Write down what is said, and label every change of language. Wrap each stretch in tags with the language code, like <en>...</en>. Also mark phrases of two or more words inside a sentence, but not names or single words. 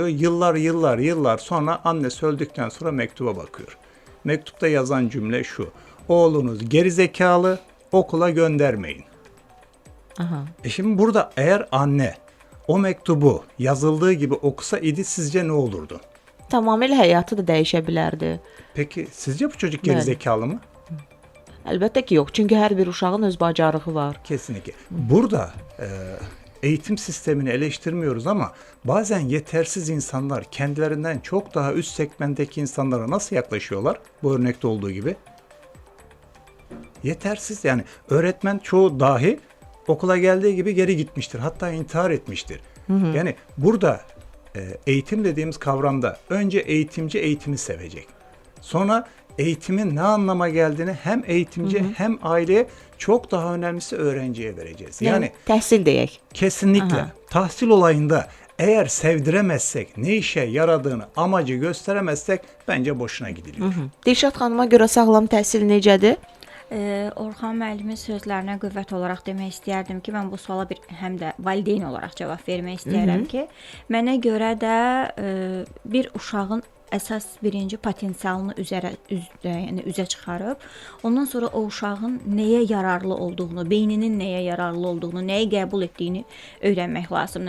<tr>Yıllar sonra annesi öldükten sonra mektuba bakıyor. Mektupta yazan cümle şu: oğlunuz gerizekalı, okula göndermeyin. Şimdi burada eğer anne o mektubu yazıldığı gibi okusa idi sizce ne olurdu?</tr> <az>Tamamilə həyatı da dəyişə bilərdi.</az> <tr>Peki sizce bu çocuk gerizekalı mı?</tr> <az>Əlbəttə ki, yox. Çünki hər bir uşağın öz bacarığı var.</az> <tr>Kesinlikle. Burada eğitim sistemini eleştirmiyoruz ama bazen yetersiz insanlar kendilerinden çok daha üst segmentteki insanlara nasıl yaklaşıyorlar? Bu örnekte olduğu gibi. Yetersiz, yani öğretmen çoğu dahi okula geldiği gibi geri gitmiştir. Hatta intihar etmiştir. Yani burada eğitim dediğimiz kavramda önce eğitimci eğitimi sevecek. Sonra eğitimin ne anlama geldiğini hem eğitimci hem aileye, çok daha önemlisi öğrenciye vereceğiz. Yani</tr> <az>təhsil deyək.</az> <tr>kesinlikle tahsil olayında eğer sevdiremezsek, ne işe yaradığını, amacı gösteremezsek bence boşuna gidiliyor.</tr> <az>Dilşad xanıma görə sağlam təhsil necədir? Orxan müəllimin sözlərinə qüvvət olaraq demək istəyərdim ki, mən bu suala həm də valideyn olaraq cavab vermək istəyirəm ki, mənə görə də bir uşağın əsas birinci potensialını yəni üzə çıxarıb, ondan sonra o uşağın nəyə yararlı olduğunu, beyninin nəyə yararlı olduğunu, nəyi qəbul etdiyini öyrənmək lazımdır.</az>